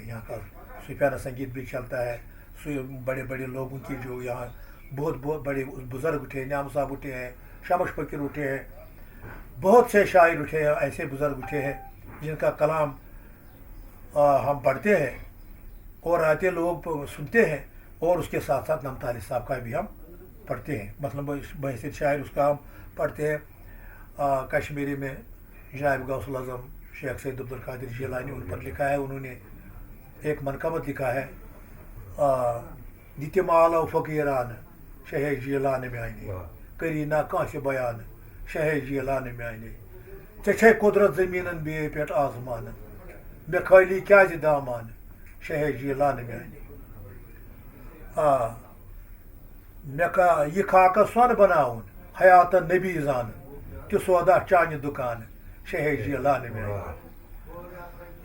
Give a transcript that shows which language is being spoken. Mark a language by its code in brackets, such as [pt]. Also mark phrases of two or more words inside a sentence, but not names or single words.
[ur] یہاں کا صوفیانہ سنگیت بھی چلتا ہے. بڑے بڑے لوگوں کی جو یہاں بہت بڑے بزرگ اٹھے, نعام صاحب اٹھے ہیں, شمش فقیر اٹھے ہیں, بہت سے شاعر اٹھے ہیں, ایسے بزرگ اٹھے ہیں جن کا کلام ہم پڑھتے ہیں اور آتے لوگ سنتے ہیں, اور اس کے ساتھ ساتھ نمتالی صاحب کا بھی ہم پڑھتے ہیں. مثلاً بحیثیت شاعر اس کا ہم پڑھتے ہیں. کشمیری میں جناب غوث الاعظم شیخ سید عبدالقادر جیلانی ان پر لکھا ہے, انہوں نے ایک منقبت لکھا ہے, [ks] دِتہِ مالو فقیران شہ جیلان میانے کری نا کانسہ بیان شہ جیلان میانے ژےٚ چھے قدرت زمینن بیٚیہِ پٮ۪ٹھ آسمان مےٚ خٲلی کیازِ دامان شہ جیلان میانے مےٚ یہ خاکہ سۄن بناوُن حیاتن نبی زانن تہِ سودا چانہِ دُکان شہ جیلان میانے.